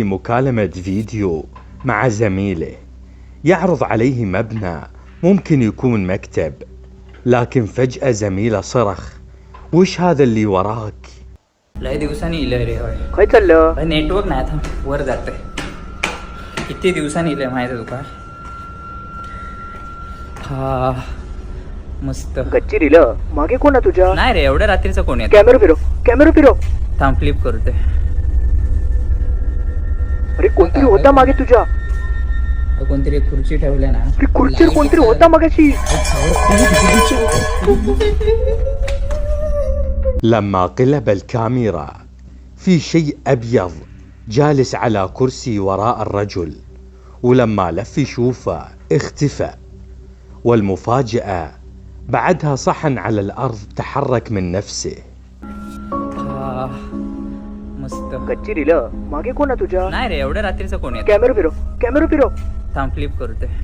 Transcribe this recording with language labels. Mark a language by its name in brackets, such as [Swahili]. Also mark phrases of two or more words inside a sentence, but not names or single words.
[Arabic] مكالمة فيديو مع زميله، يعرض عليه مبنى ممكن يكون مكتب، لكن فجأة زميله صرخ: وش هذا اللي وراك؟ [Marathi] लय दिवसांनी इलय रे होय. काय चाललं? भाई नेटवर्क नाही था वर जाते. किती दिवसांनी इलय माहिती आहे तुका? हा मस्त. गच्चीरीला मागे कोण आहे तुझ्या? नाही रे एवढ्या रात्रीचं कोण येतं? कॅमेरा फिरव. थांब फ्लिप करते. अरे कोणतरी होता मागे तुझ्या. कोणतरी खुर्ची ठेवल्या ना. अरे खुर्चीवर कोणतरी होता मागाशी. [Arabic] لما قلب الكاميرا في شيء أبيض جالس على كرسي وراء الرجل، ولما لف يشوفه اختفى. والمفاجأة بعدها صحن على الأرض تحرك من نفسه. [Marathi] मस्त. गच्चीरीला मागे कोण आहे तुझ्या? नाही रे एवढ्या रात्रीचं कोण येतं? कॅमेरा फिरव. थांब फ्लिप करते.